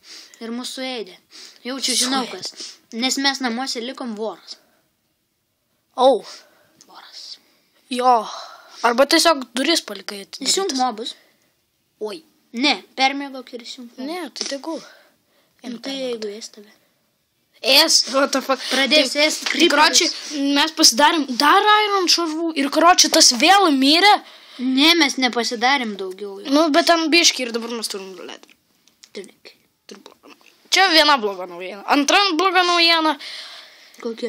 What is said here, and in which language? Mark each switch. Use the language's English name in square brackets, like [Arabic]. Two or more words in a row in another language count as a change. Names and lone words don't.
[Lithuanian] Ir mūsų ėdė. Jaučiu, žinau kas. Nes mes namuose likom voras. Voras. Jo. Arba tiesiog duris palikai atidarytas. Įsijung mobus. Oi. Ne, permėgok ir įsijung mobus. Ne, tai tegul. Tai jeigu ės tave. [English] What the fuck. [Lithuanian] Pradės ėst creeperius. Karočiai, mes pasidarėm dar iron šarvų ir karočiai tas vėl mirė. Ne, mes nepasidarėm daugiau. Bet ten biški ir dabar mes turim ledą. Čia viena bloga naujiena. Antra bloga naujiena. Kokia?